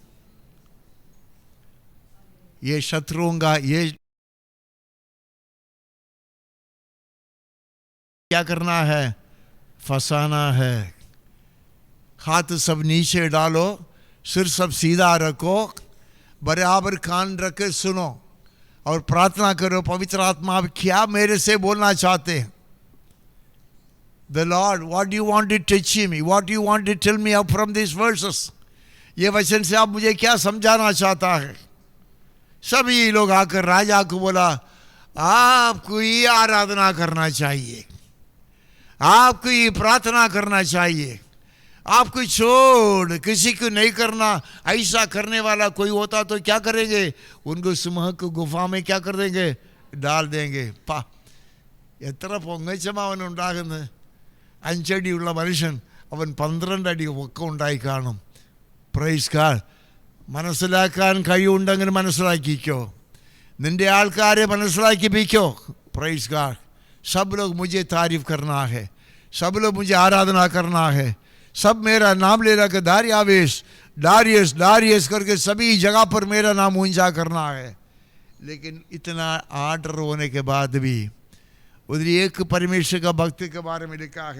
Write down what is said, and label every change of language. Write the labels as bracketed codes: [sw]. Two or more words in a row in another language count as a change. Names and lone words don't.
[hi] ये शत्रुओं का ये क्या करना है? फंसाना है। हाथ सब नीचे डालो, सिर सब सीधा रखो, बराबर कान रख के सुनो और प्रार्थना करो, पवित्र आत्मा आप क्या मेरे से बोलना चाहते हैं? [en] The Lord, what do you want to teach me? What do you want to tell me from these verses? [hi] ये वचन से आप मुझे क्या समझाना चाहता है? सभी लोग आकर राजा को बोला, आपको ये आराधना करना चाहिए, आपको ये प्रार्थना करना चाहिए, आपको छोड़ किसी को नहीं करना। ऐसा करने वाला कोई होता तो क्या करेंगे? उनको सिंह को गुफा में क्या कर देंगे? डाल देंगे। [ml] पा എത്ര പൊങ്ങച്ചമ അവനുണ്ടാകുന്നത്? 5 അടിയുള്ള മനുഷ്യൻ, അവൻ 12 അടി ഒക്കെ ഉണ്ടായി കാണും. [en] Praise God. [ml] മനസ്സിലാക്കാൻ കഴിവുണ്ടെങ്കിൽ മനസ്സിലാക്കിക്കോ, നിന്റെ ആൾക്കാരെ മനസ്സിലാക്കിപ്പിക്കോ. [en] Praise God. [hi] सब लोग मुझे तारीफ करना है, सब लोग मुझे आराधना करना है, सब मेरा नाम ले रहा दारियावेश, दारियस दारियस करके सभी जगह पर मेरा नाम ऊंचा करना है। लेकिन इतना आर्डर होने के बाद भी उधर एक परमेश्वर का भक्ति के बारे में लिखा है।